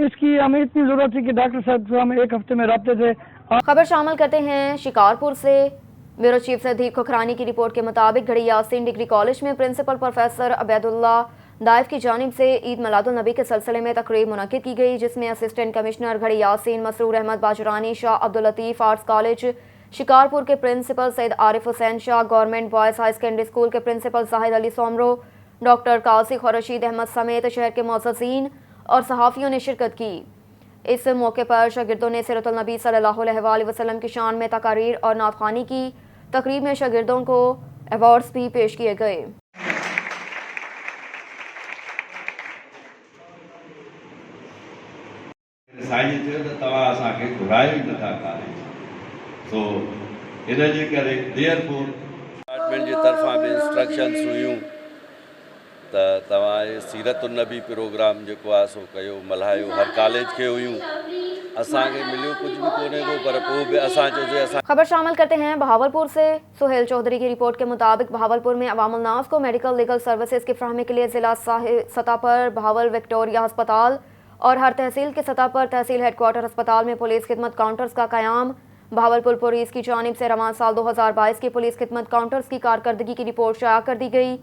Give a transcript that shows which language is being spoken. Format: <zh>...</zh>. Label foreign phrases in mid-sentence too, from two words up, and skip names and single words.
<ur>اس کی ہمیں اتنی ضرورت تھی کہ ڈاکٹر صاحب سے ہم 1 ہفتے میں ربطے تھے. خبر شامل کرتے ہیں شکارپور سے۔ بیورو چیف صدیق کھکھرانی کی رپورٹ کے مطابق گھڑی یاسین ڈگری کالج میں پرنسپل پروفیسر عبیداللہ داعف کی جانب سے عید میلادالنبی کے سلسلے میں تقریب منعقد کی گئی، جس میں اسسٹنٹ کمشنر گھڑی یاسین مسرور احمد باجرانی، شاہ عبداللطیف آرٹس کالج شکارپور کے پرنسپل سید عارف حسین شاہ، گورنمنٹ بوائز ہائی سیکنڈری اسکول کے پرنسپل زاہد علی سومرو، ڈاکٹر کاسک اور رشید احمد سمیت شہر کے معززین اور صحافیوں نے شرکت کی. اس موقع پر شاگردوں نے سیرت النبی</ur> <ar>صلى الله عليه وسلم</ar> <ur>کی شان میں تقاریر اور نعت خوانی کی. تقریب میں شاگردوں کو ایوارڈز بھی پیش کیے گئے.</ur> <sd>साईं चयो त तव्हां असांखे घुरायो ई नथा कॉलेज, सो इन जे करे</sd> <en>therefore department</en> <sd>जी तरफ़ां बि इंस्ट्रक्शन्स हुयूं त तव्हां सीरतुन नबी प्रोग्राम जेको आहे सो कयो, मल्हायो। हर कॉलेज खे हुयूं, असांखे मिलियो कुछ भी कोने को, पर पोइ बि असां चयोसीं असां।</sd> <ur>خبر شامل کرتے ہیں بہاولپور سے۔ سہیل چوہدری کی رپورٹ کے مطابق بہاولپور میں عوام الناس کو</ur> <en>medical legal services</en> <ur>کی فراہمی کے لیے ضلع سطح پر بہاول وکٹوریہ اسپتال اور ہر تحصیل کی سطح پر تحصیل ہیڈکوارٹر اسپتال میں پولیس خدمت کاؤنٹرز کا قیام. بہاولپور پولیس کی جانب سے رواں سال 2022 کی پولیس خدمت کاؤنٹرز کی کارکردگی کی رپورٹ شائع کر دی گئی.</ur>